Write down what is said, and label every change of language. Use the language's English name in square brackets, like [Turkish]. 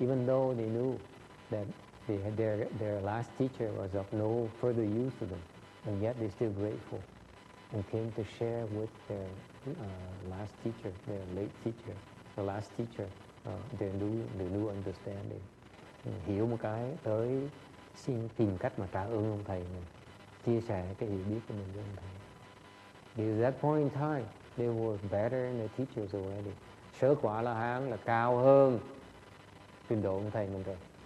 [English] Even though they knew that their last teacher was of no further use to them, and yet they're still grateful and came to share with their last teacher, their late teacher, the last teacher, their new understanding. [Vietnamese] Hiểu một cái tới xin tìm cách mà trả ơn ông thầy mình, chia sẻ cái hiểu biết của mình với ông thầy. [English] Because at that point in time, they were better than their teachers already. [Vietnamese] Sớ quả La Hán là cao hơn trình độ ông thầy mình rồi.